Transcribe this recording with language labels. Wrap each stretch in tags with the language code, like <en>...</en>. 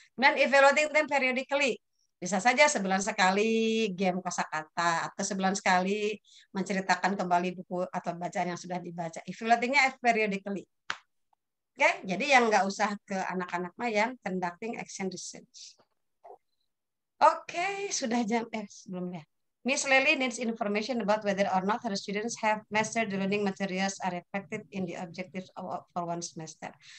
<id>Kemudian</id> <en>evaluating them periodically.</en> <id>Bisa saja sebulan sekali game kosakata atau sebulan sekali menceritakan kembali buku atau bacaan yang sudah dibaca. Evaluatingnya periodically. Oke, jadi yang nggak usah ke anak-anak mah yang</id> <en>conducting action research.</en> <id>Oke, sudah jam sebelumnya.</id> <en>Miss Lely needs information about whether or not her students have mastered the learning materials are reflected in the objectives for one semester.</en>